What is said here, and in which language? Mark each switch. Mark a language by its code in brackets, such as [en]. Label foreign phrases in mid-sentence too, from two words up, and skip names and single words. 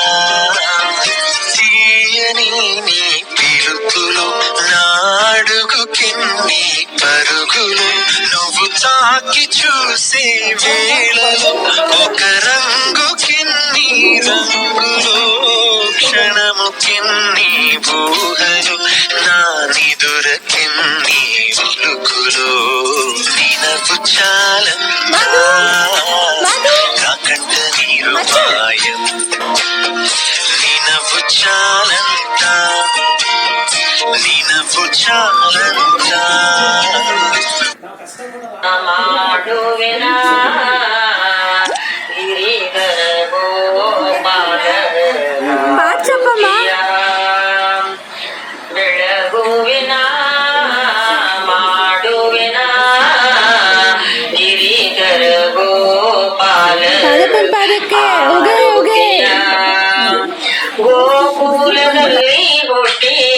[te] తీయని నీ పిలుపులు నాడుగుకెన్ని పరుగులు నువ్వు తాకి చూసే వేళలో ఒక రంగు కిన్ని రంగులు క్షణము కిన్ని ఊహలు నా నిదుర కిన్ని ఉలుకులు నీ నవ్వు చాలంత నా కంట నీరు మాయం నీ నవ్వు చాలంత నీ నవ్వు చాలంత [kn] ಮಾಡುವೆನ ಗಿರಿಧರ ಗೋಪಾಲ ಬೆಳಗುವಿನ ಮಾಡುವೆನ ಗಿರಿಧರ ಗೋಪಾಲ ಗೋಕುಲದಲ್ಲಿ ಹುಟ್ಟಿ